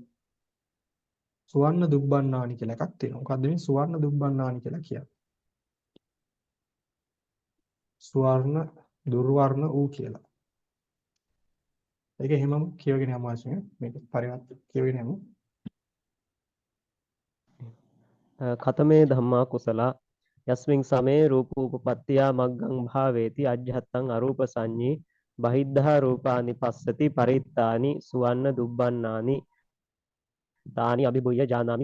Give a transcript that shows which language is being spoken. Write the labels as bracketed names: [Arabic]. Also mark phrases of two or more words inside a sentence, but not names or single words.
[Pali] සුවන්න දුබ්බන්නානි [Sinhala] කියලා එකක් තියෙනවා. මොකද්ද මේ [Pali] සුවන්න දුබ්බන්නානි [Sinhala] කියලා කියන්නේ? සුවර්ණ දුර්වර්ණ ඌ කියලා. ඒක එහෙමම කියවගෙන යමු ආශ්‍රය. මේක පරිවර්ත කියවගෙන යමු. [Pali] කතමේ ධම්මා කුසලා යස්මින් සමේ රූපෝපපත්තියා මග්ගං භාවේති අජ්ජත්තං අරූප සංඤී බහිද්ධා රූපානි පස්සති පරිත්තානි සුවන්න දුබ්බන්නානි තානි අභිභුය ජානාමි